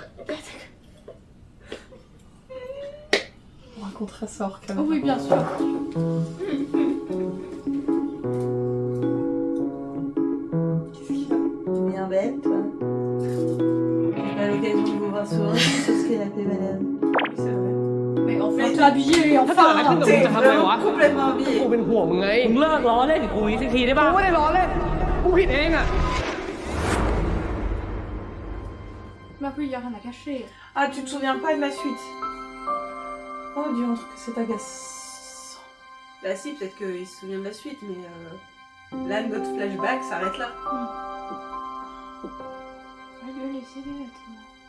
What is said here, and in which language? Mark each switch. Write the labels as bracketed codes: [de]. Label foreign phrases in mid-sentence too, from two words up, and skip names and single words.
[fr] On racontera ça hors caméra. Oui, bien sûr. Qu'est-ce qu'il y a? T'es bien bête, toi. J'ai pas l'occasion de vous voir sourire, c'est ce qu'elle a fait, madame. Oui, c'est vrai. Mais enfin, t'es habillé, [th] ถ้าเกิดอะไรขึ้น [fr] enfin. [th] กับมึงจะทำไงวะ [fr] Complètement habillé. [th] กูเป็นห่วงมึงไง มึงเลิกล้อเล่นกับกูอีกสักทีได้ป่ะ กูไม่ได้ล้อเล่น กูผิดเองอะ [fr] Bah oui, il y a rien à cacher. Ah, tu te souviens pas de la suite? Oh Dieu, un truc que c'est agaçant. Bah si, peut-être qu'il se souvient de la suite, mais là, notre flashback s'arrête là. On va lui laisser des vêtements.